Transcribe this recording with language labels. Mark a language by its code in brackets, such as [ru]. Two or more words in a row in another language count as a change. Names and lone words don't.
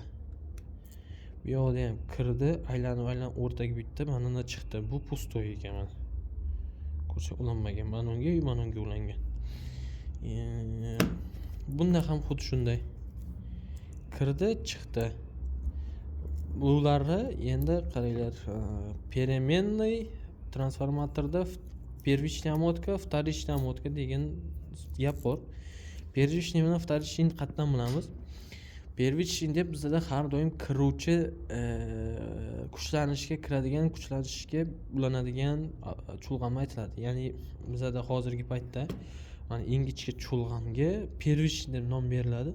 [uz] Bu yoqda ham kirdi, aylanib o'rtaga bitdi, mana bundan chiqdi. Bu pustoy ekan mana. Ko'rsa ulanmagan, mana unga ulangan. Bunda ham xuddi shunday. Kirdi, chiqdi. Bularni endi qaranglar, переменный transformatorda [ru] первичный обмотка, вторичный обмотка [uz] degan gap bor. Первичный bilan вторичный qatdan bilamiz? Первичный deb bizda har doim kiruvchi kuchlanishga kiradigan, kuchlanishga ulanadigan chulg'amni aytiladi. Ya'ni bizda hozirgi paytda mana ingichka chulg'amga первичный deb nom beriladi.